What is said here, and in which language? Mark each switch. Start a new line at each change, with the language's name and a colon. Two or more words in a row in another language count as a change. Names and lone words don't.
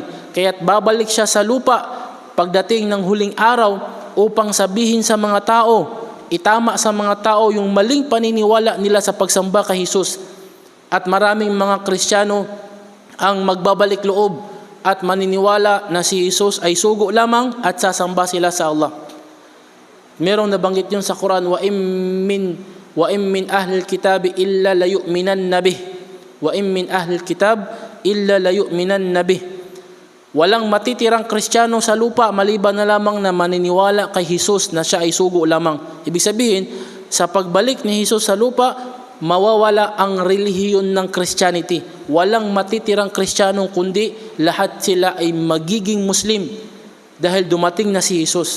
Filipino: Kaya't babalik siya sa lupa pagdating ng huling araw upang sabihin sa mga tao, itama sa mga tao yung maling paniniwala nila sa pagsamba kay Jesus. At maraming mga Kristiyano ang magbabalik loob at maniniwala na si Jesus ay sugo lamang at sasamba sila sa Allah. Merong nabanggit yun sa Quran,
Arabic: وإن من أهل الكتاب إلا ليؤمنن به. وإن من أهل الكتاب إلا ليؤمنن به.
Filipino: Walang matitirang Kristiyano sa lupa maliban na lamang na maniniwala kay Jesus na siya ay sugo lamang. Ibig sabihin, sa pagbalik ni Jesus sa lupa, mawawala ang relihiyon ng Christianity. Walang matitirang Kristiyano kundi lahat sila ay magiging Muslim dahil dumating na si Jesus.